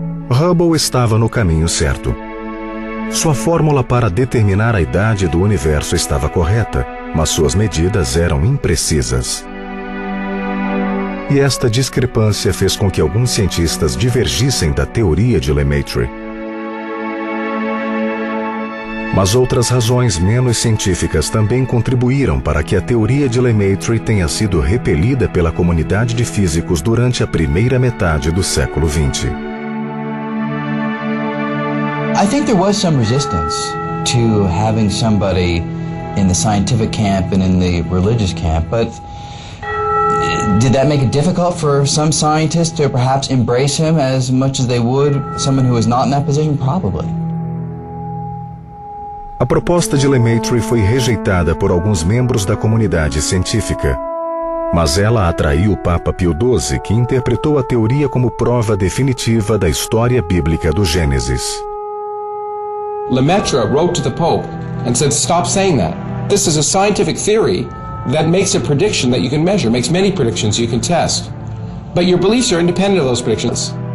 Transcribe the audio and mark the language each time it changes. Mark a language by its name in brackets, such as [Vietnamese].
[Portuguese] Hubble estava no caminho certo. Sua fórmula para determinar a idade do universo estava correta, mas suas medidas eram imprecisas. E esta discrepância fez com que alguns cientistas divergissem da teoria de Lemaître. Mas outras razões menos científicas também contribuíram para que a teoria de Lemaître tenha sido repelida pela comunidade de físicos durante a primeira metade do século XX. [English] I think there was some resistance to having somebody in the scientific camp and in the religious camp, but did that make it difficult for some scientists to perhaps embrace him as much as they would someone who was not in that position? Probably. [Portuguese] A proposta de Lemaître foi rejeitada por alguns membros da comunidade científica, mas ela atraiu o Papa Pio XII, que interpretou a teoria como prova definitiva da história bíblica do Gênesis. [English] Lemaître wrote to the Pope and said, "Stop saying that. This is a scientific theory that makes a prediction that you can measure, makes many predictions you can test. But your beliefs are independent of those predictions."